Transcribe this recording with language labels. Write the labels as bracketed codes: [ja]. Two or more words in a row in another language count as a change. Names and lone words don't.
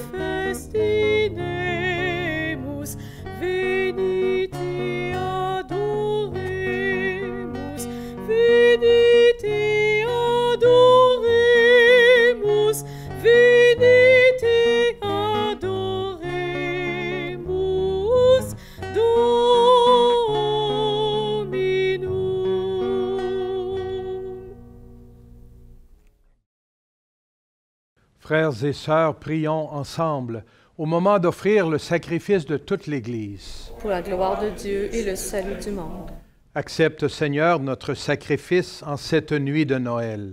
[la] festinemus, venite adoremus, venite adoremus, venite adoremus Dominum. [fr] Frères et sœurs, prions ensemble au moment d'offrir le sacrifice de toute l'Église. Pour la gloire de Dieu et le salut du monde. Accepte, Seigneur, notre sacrifice en cette nuit de Noël.